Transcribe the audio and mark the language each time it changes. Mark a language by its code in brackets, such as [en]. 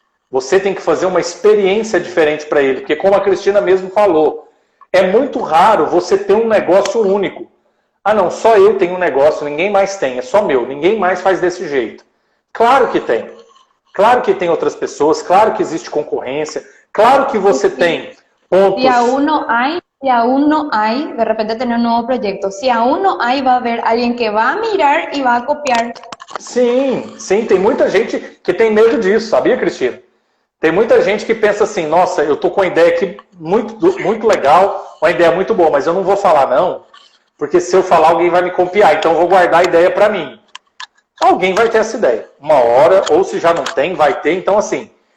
[pt] Você tem que fazer uma experiência diferente para ele, porque como a Cristina mesmo falou, é muito raro você ter um negócio único. Não, só eu tenho um negócio, ninguém mais tem, é só meu, ninguém mais faz desse jeito. Claro que tem. Claro que tem outras pessoas, claro que existe concorrência, claro que você tem pontos... [es] Si aún no hay, de repente tener un nuevo proyecto, si aún no hay, va a haber alguien que va a mirar y va a copiar. [pt] Sim, tem muita gente que tem medo disso, sabia, Cristina? Tem muita gente que pensa assim, nossa, eu tô com uma ideia aqui muito legal, uma ideia muito boa, mas eu não vou falar não, porque se eu falar alguém vai me copiar, então eu vou guardar a ideia para mim. Alguém vai ter essa ideia, uma hora, ou se já não tem, vai ter. Então assim,